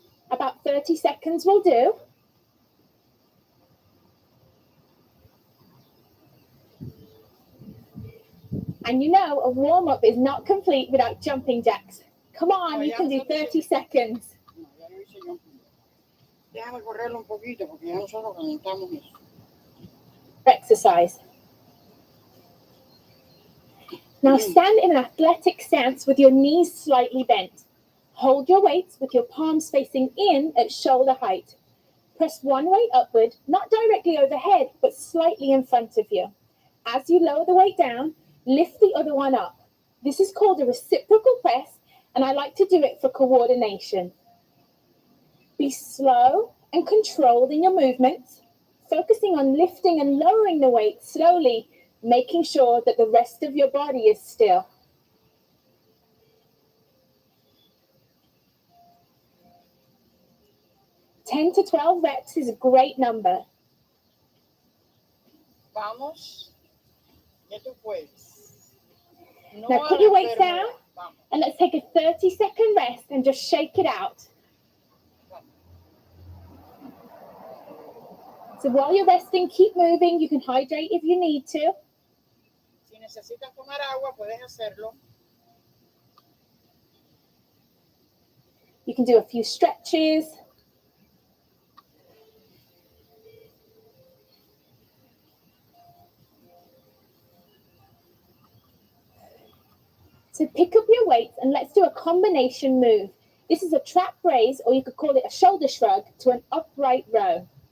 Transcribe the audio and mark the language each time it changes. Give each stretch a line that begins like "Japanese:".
English: About 30 seconds will do. And you know a warm-up is not complete without jumping jacks. Come on, you can do 30 seconds.
Spanish: No, ya yo hice jumping. Déjame correrlo un poquito porque ya nosotros calentamos eso.
English: Exercise. Now stand in an athletic stance with your knees slightly bent. Hold your weights with your palms facing in at shoulder height. Press one weight upward, not directly overhead, but slightly in front of you. As you lower the weight down, lift the other one up. This is called a reciprocal press, and I like to do it for coordination. Be slow and controlled in your movements, focusing on lifting and lowering the weight slowly, making sure that the rest of your body is still. Ten to 12 reps is a great number.
Spanish: Vamos, que tú puedes. No
English: Now put your weights down and let's take a 30-second rest and just shake it out. So while you're resting, keep moving. You can hydrate if you need to.
Spanish: Si necesitas tomar agua, puedes hacerlo.
English: You can do a few stretches. So pick up your weights and let's do a combination move. This is a trap raise, or you could call it a shoulder shrug, to an upright row.